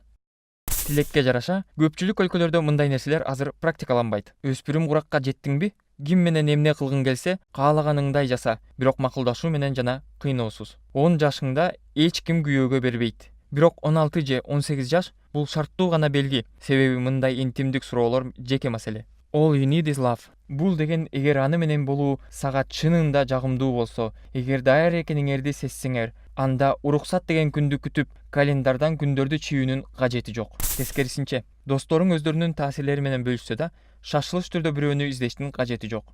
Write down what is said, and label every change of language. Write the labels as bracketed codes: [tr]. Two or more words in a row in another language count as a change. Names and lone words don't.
[ky] Тилекке жараша, көпчүлүк өлкөлөрдө мындай нерселер азыр практикаланбайт. Өспүрүм куракка жеттиңби? Ким менен эмне кылгың келсе, каалаганыңдай жаса, бирок макулдашуу менен жана кыйноосуз. 10 жашыңда эч ким күйөөгө бербейт. Бирок 16 же 18 жаш бул шарттуу гана белги, себеби мындай интимдик суроолор жеке маселе. [en] All you need is love. [ky] Бул деген эгер аны менен болуу сага чынында жагымдуу болсо, эгер даяр экениңерди сезсеңер, анда уруксат деген күндү күтүп, календардан күндөрдү чийүүнүн кажети жок. Тескерисинче, досторуң өздөрүнүн таасирлери менен бөлүшсө да, шашылыш түрдө бирөөнү издештин кажети жок.